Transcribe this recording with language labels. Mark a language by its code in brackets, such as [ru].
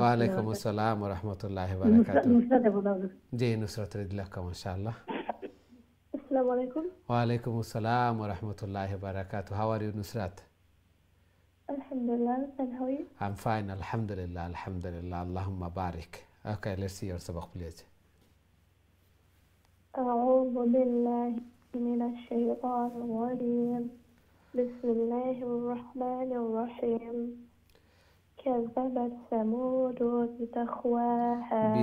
[ar] وعليكم السلام ورحمة الله وبركاته جي نصرة رجلك ما شاء الله السلام عليكم وعليكم السلام ورحمة الله وبركاته [en] how are you [ar] Nusrat [en] Alhamdulillah, and how are you? I'm fine, alhamdulillah, alhamdulillah, Allahumma barik. Okay, let's see your sabaq, please. [ar] أعوذ بالله من الشيطان الرجيم بسم الله الرحمن الرحيم كذبت ثمود بتقواها